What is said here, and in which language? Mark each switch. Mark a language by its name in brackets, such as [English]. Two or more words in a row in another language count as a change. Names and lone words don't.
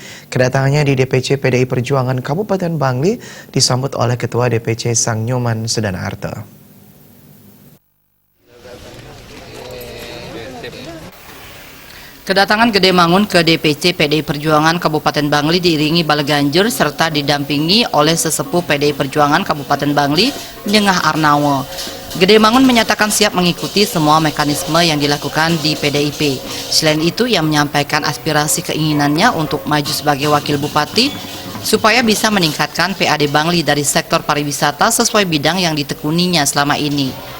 [Indonesian] Kedatangannya di DPC PDI Perjuangan Kabupaten Bangli disambut oleh Ketua DPC Sang Nyoman Sedana Arta. Kedatangan Gede Mangun ke DPC PDI Perjuangan Kabupaten Bangli diiringi bala ganjur serta didampingi oleh sesepuh PDI Perjuangan Kabupaten Bangli, Nengah Arnawa. Gede Mangun menyatakan siap mengikuti semua mekanisme yang dilakukan di PDIP. Selain itu, ia menyampaikan aspirasi keinginannya untuk maju sebagai wakil bupati supaya bisa meningkatkan PAD Bangli dari sektor pariwisata sesuai bidang yang ditekuninya selama ini.